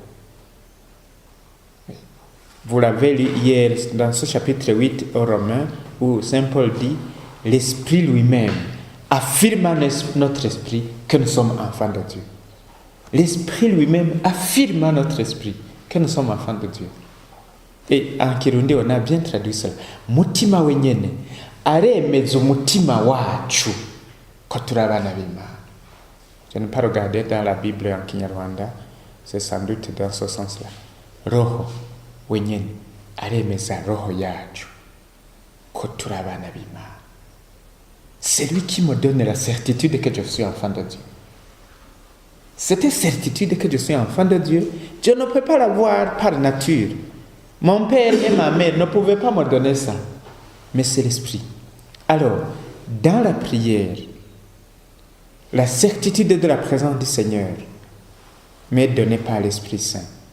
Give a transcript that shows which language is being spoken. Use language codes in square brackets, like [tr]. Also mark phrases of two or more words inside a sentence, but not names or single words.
[fr] Vous l'avez lu hier dans ce chapitre 8 aux Romains, où Saint Paul dit « L'Esprit lui-même affirme à notre esprit que nous sommes enfants de Dieu. » L'Esprit lui-même affirme à notre esprit que nous sommes enfants de Dieu. Et en Kirundi, on a bien traduit cela. [rn] « Mutima wenyene aremeza umutima wacu ko turi abana b'Imana. [fr] » Je n'ai pas regardé dans la Bible en Kinyarwanda, c'est sans doute dans ce sens-là. [rw] Roho wenyene aremeza roho yacu ko turi abana b'Imana. [fr] C'est lui qui me donne la certitude que je suis enfant de Dieu. Cette certitude que je suis enfant de Dieu, je ne peux pas l'avoir par nature. Mon père et ma mère ne pouvaient pas me donner ça. Mais c'est l'Esprit. Alors, dans la prière, la certitude de la présence du Seigneur m'est donnée par l'Esprit Saint.